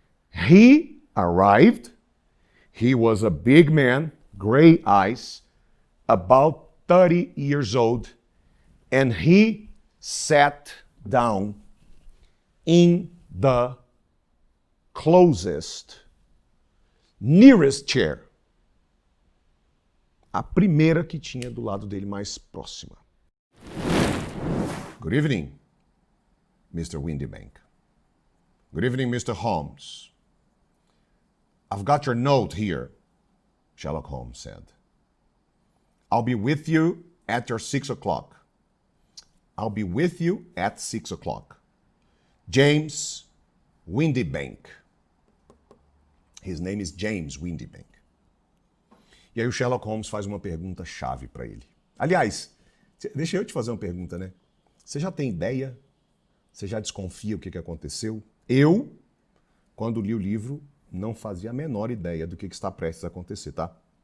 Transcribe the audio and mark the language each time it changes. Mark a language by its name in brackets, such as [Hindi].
[English] He arrived. He was a big man, gray eyes, about 30 years old, and he sat down in the closest, nearest chair. [Portuguese] A primeira que tinha do lado dele mais próxima. [English] Good evening, Mr. Windibank. Good evening, Mr. Holmes. I've got your note here, Sherlock Holmes said. I'll be with you at your 6 o'clock. I'll be with you at 6 o'clock. James Windibank. His name is James Windibank. [Portuguese] E aí o Sherlock Holmes faz uma pergunta chave para ele. Aliás, deixa eu te fazer uma pergunta, né? Você já tem ideia? Você já desconfia o que aconteceu? Eu, quando li o livro, não fazia a menor ideia do que está prestes a acontecer, tá?